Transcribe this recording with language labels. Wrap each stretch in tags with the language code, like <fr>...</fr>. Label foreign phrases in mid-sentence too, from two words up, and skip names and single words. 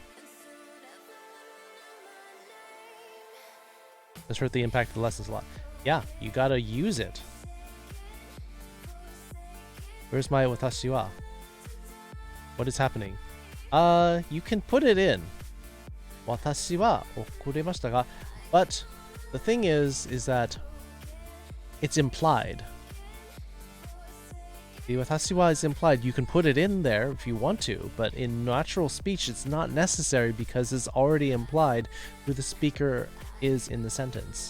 <en>This hurt the impact of the lessons a lot. Yeah, you gotta use it. Where's my</en> <ja>私は?</ja> <en>What is happening? You can put it in.</en> <ja>私は遅れましたか.</ja> <en>But the thing is that it's implied. The</en> <ja>私は</ja> <en>is implied. You can put it in there if you want to, but in natural speech it's not necessary because it's already implied who the speaker is in the sentence.</en>